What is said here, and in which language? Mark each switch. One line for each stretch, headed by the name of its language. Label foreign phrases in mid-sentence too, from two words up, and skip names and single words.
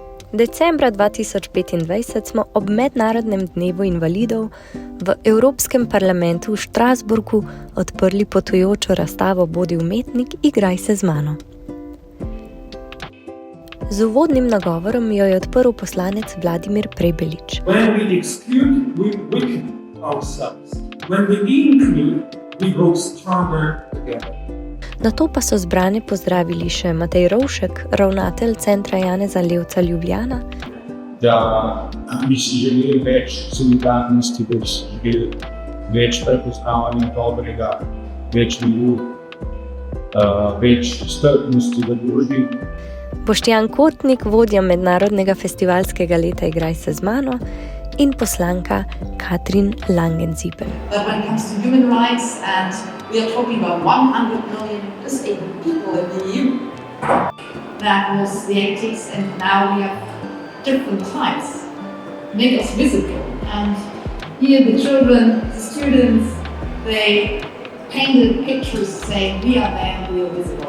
Slovenian: Decembra 2025 smo ob Mednarodnem dnevu invalidov v Evropskem parlamentu v Štrasburgu odprli potujočo razstavo Bodi umetnik, igraj se z mano. Z uvodnim nagovorom jo je odprl poslanec Vladimir Prebelič.
English: When we exclude, we weaken ourselves. When we include, we grow stronger together.
Slovenian: Nato pa so zbrane pozdravili še Matej Rovšek, ravnatelj Centra Janeza Levca Ljubljana, da bi si želeli več solidarnosti, da bi si želeli več prepoznavanja dobrega, več miru, več strpnosti v družbi. Boštjan Kotnik, vodja Mednarodnega festivalskega leta Igraj se z mano, in poslanka Katrin Langenziebel.
English: But when it comes to human rights, and we are talking about 100 million disabled people in the EU, that was the 80s, and now we have different types. Make us visible. And here the children, the students, they painted pictures saying we are there, we are visible.